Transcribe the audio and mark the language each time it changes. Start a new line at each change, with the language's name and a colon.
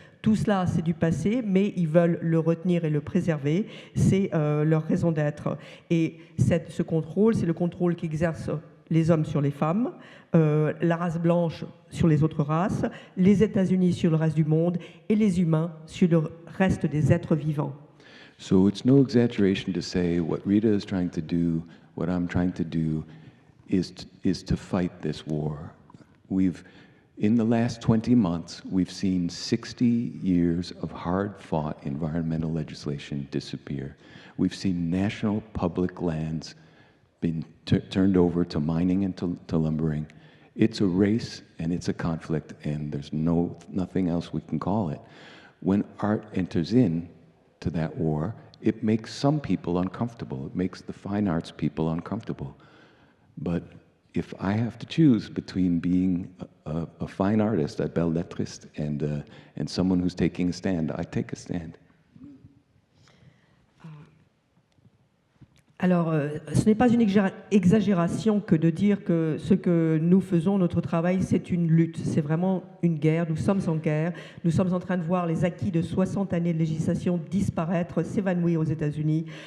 French: Tout cela, c'est du passé, mais ils veulent le retenir et le préserver. C'est leur raison d'être. Et ce contrôle, c'est le contrôle qu'exercent les hommes sur les femmes, la race blanche sur les autres races, les États-Unis sur le reste du monde et les humains sur le reste des êtres vivants.
English: So it's no exaggeration to say what Rita is trying to do, what I'm trying to do, is to fight this war. In the last 20 months, we've seen 60 years of hard-fought environmental legislation disappear. We've seen national public lands been turned over to mining and to lumbering. It's a race and it's a conflict, and there's nothing else we can call it. When art enters in to that war, it makes some people uncomfortable. It makes the fine arts people uncomfortable. But if I have to choose between being a fine artist, a belle lettriste, and someone who's taking a stand, I take a stand.
French: Alors, ce n'est pas une exagération que de dire que ce que nous faisons, notre travail, c'est une lutte, c'est vraiment une guerre, nous sommes en guerre, nous sommes en train de voir les acquis de 60 années de législation disparaître, s'évanouir aux États-Unis.